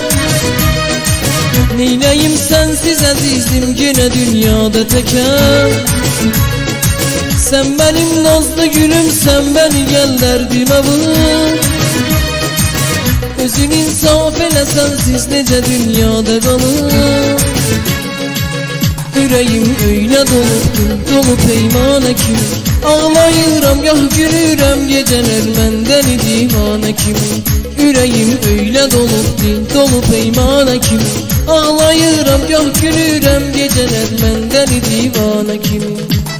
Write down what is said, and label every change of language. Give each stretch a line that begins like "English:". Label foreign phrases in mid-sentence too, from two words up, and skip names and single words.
Azerbaijani: Neyləyim sənsiz əzizim yenə dünyada təkəm. Sən mənim nazlı gülüm, sən bəni gəl dərdimə vur. Özün insaf elə sənsiz necə dünyada qalır.
Turkish: Yüreğim öyle dolu peymane ki
Azerbaijani: ağlayıram yah gülürəm
Turkish: geceler menden divane ki. Yüreğim öyle dolu peymane ki
Azerbaijani: ağlayıram yah gülürəm
Turkish: geceler menden divane ki.